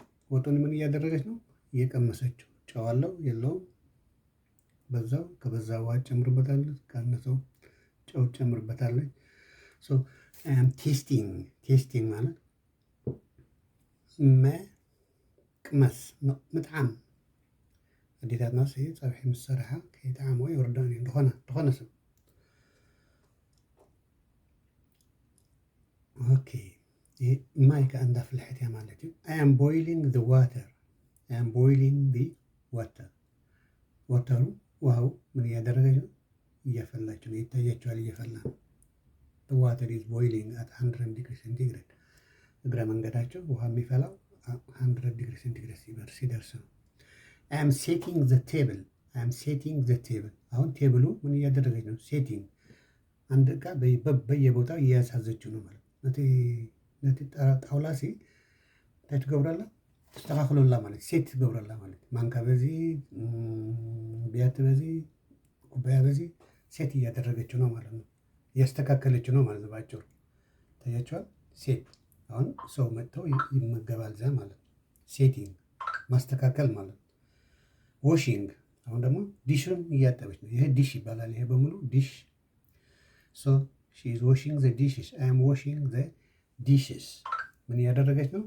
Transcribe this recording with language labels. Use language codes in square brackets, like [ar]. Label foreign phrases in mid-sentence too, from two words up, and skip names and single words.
[am] ወጡን ምን እያደረገች ነው? እየቀመሰችው። ጨው አለው የለውም? በዛው ከበዛ ውሃ ጨምርበታለች፣ ካነሰው ጨው ጨምርበታለች። ቴስቲንግ ማለት [ti] መቅመስ ምጥዓም። አዴታትና ፀብሒ ምስ ሰርሓ ከይጠዓሞ ይወርዳን እዩ ድኾነ ሰብ። ኦኬ ማይ ከዓ እንዳፍልሐት እያ ማለት እዩ። [en] I am boiling the water [am] ወተሩ ውሃው ምን እያደረገች ነው? እያፈላች ነው። ይታያቸዋል፣ እየፈላ ነው። [en] Water is boiling at 100 degree centigrade። [am] እግረ መንገዳቸው ውሃ የሚፈላው 100 [en] degree centigrade [am] ሲደርስ ነው። [en] I am setting the table። [am] አሁን ቴብሉ ምን እያደረገች ነው? [ti] ሴቲንግ። [am] አንድ ዕቃ በየቦታው እያሳዘችው ነው ማለት [ti] ነቲ ጣውላ ታይ ትገብረላ ተስተካክሎላ ማለት ሴት ትገብረላ ማለት ማንካ [am] በዚ ቢያት በዚ ኩባያ በዚ ሴት እያደረገችው ነው ማለት ነው። እያስተካከለችው ነው ማለት ነው። ባጭሩ ታያቸዋል። ሴት አሁን ሰው መጥተው ይመገባል እዛ ማለት ነው። ሴቲንግ ማስተካከል ማለት ነው። ዋሺንግ አሁን ደግሞ ዲሽን እያጠበች ነው። ይሄ ዲሽ ይባላል። ይሄ በሙሉ ዲሽ። [en] So she is washing the dishes። I am washing the dishes። [am] ምን እያደረገች ነው?